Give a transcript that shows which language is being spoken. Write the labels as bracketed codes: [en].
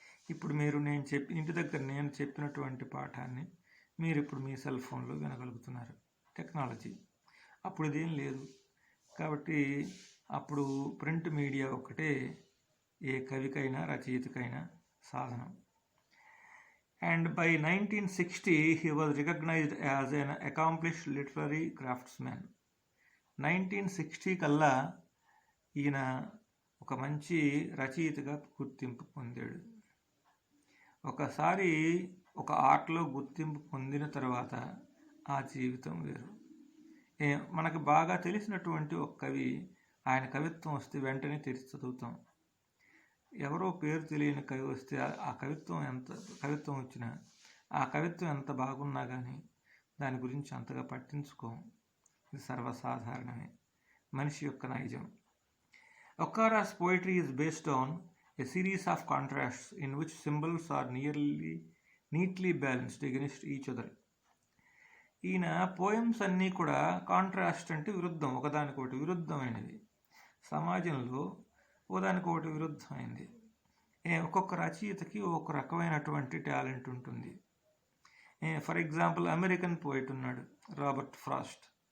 [te] ఇప్పుడు ఇంటి దగ్గర నేను చెప్పినటువంటి పాఠాన్ని మీరు ఇప్పుడు మీ సెల్ ఫోన్లో వినగలుగుతున్నారు. టెక్నాలజీ. అప్పుడు ఇదేం లేదు. కాబట్టి అప్పుడు ప్రింట్ మీడియా ఒకటే ఏ కవికైనా రచయితకైనా సాధనం. [en] And by 1960 he was recognized as an accomplished literary craftsman. [te] 1960 కల్లా ఈయన ఒక మంచి రచయితగా గుర్తింపు పొందాడు. ఒకసారి ఒక ఆర్ట్లో గుర్తింపు పొందిన తర్వాత ఆ జీవితం వేరు. మనకు బాగా తెలిసినటువంటి ఒక కవి, ఆయన కవిత్వం వస్తే వెంటనే తెరిచి చదువుతాం. ఎవరో పేరు తెలియని కవి వస్తే ఆ కవిత్వం వచ్చినా ఆ కవిత్వం ఎంత బాగున్నా కానీ దాని గురించి అంతగా పట్టించుకోం. ఇది సర్వసాధారణమే, మనిషి యొక్క నైజం. [en] Okara's poetry is based on a series of contrasts in which symbols are neatly balanced against each other. [te] ఈయన పోయమ్స్ అన్నీ కూడా కాంట్రాస్ట్ అంటే విరుద్ధం, ఒకదానికొకటి విరుద్ధమైనది, సమాజంలో ఒకదానికొకటి విరుద్ధమైంది. ఒక్కొక్క రచయితకి ఒక రకమైనటువంటి టాలెంట్ ఉంటుంది. ఫర్ ఎగ్జాంపుల్ అమెరికన్ పోయిట్ ఉన్నాడు రాబర్ట్ ఫ్రాస్ట్.